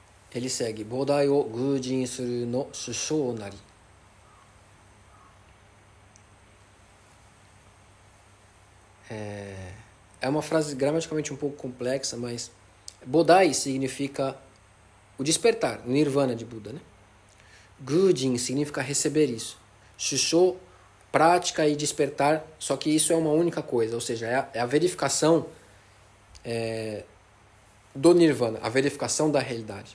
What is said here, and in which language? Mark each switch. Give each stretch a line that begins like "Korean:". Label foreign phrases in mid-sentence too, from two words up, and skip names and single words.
Portuguese: Ele segue.
Japanese: 菩提を究尽するの修証なり.
Portuguese: É uma frase gramaticalmente um pouco complexa, mas Bodai significa o despertar, o nirvana de Buda, né? Gujin significa receber isso. Shusho, prática e despertar, só que isso é uma única coisa, ou seja, é a verificação do nirvana, a verificação da realidade.